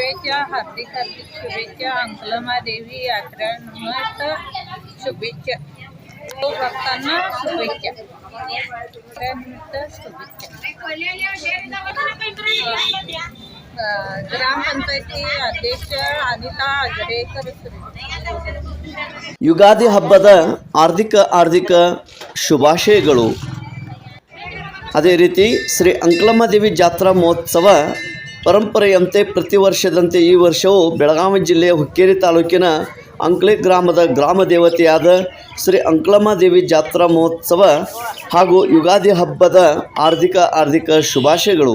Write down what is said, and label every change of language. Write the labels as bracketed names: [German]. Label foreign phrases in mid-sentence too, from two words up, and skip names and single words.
[Marathi] पडव्याच्या हार्दिक हार्दिक शुभेच्छा. अंकलमादेवी यात्रेनिमित्त शुभेच्छा. भक्तांना शुभेच्छा. यात्रेनिमित्त शुभेच्छा. [Kannada] ಗ್ರಾಮಪಂಚಾಯತಿ ಅಧ್ಯಕ್ಷ ಅನಿತಾ ಅಜರೇಕರ್. ಯುಗಾದಿ ಹಬ್ಬದ ಆರ್ಥಿಕ ಶುಭಾಶಯಗಳು. ಅದೇ ರೀತಿ ಶ್ರೀ ಅಂಕಲಮ್ಮದೇವಿ ಜಾತ್ರಾ ಮಹೋತ್ಸವ ಪರಂಪರೆಯಂತೆ ಪ್ರತಿ ವರ್ಷದಂತೆ ಈ ವರ್ಷವೂ ಬೆಳಗಾವಿ ಜಿಲ್ಲೆಯ ಹುಕ್ಕೇರಿ ತಾಲೂಕಿನ ಅಂಕ್ಲೆ ಗ್ರಾಮದ ಗ್ರಾಮ ದೇವತೆಯಾದ ಶ್ರೀ ಅಂಕಲಮ್ಮದೇವಿ ಜಾತ್ರಾ ಮಹೋತ್ಸವ ಹಾಗೂ ಯುಗಾದಿ ಹಬ್ಬದ ಆರ್ಥಿಕ ಶುಭಾಶಯಗಳು.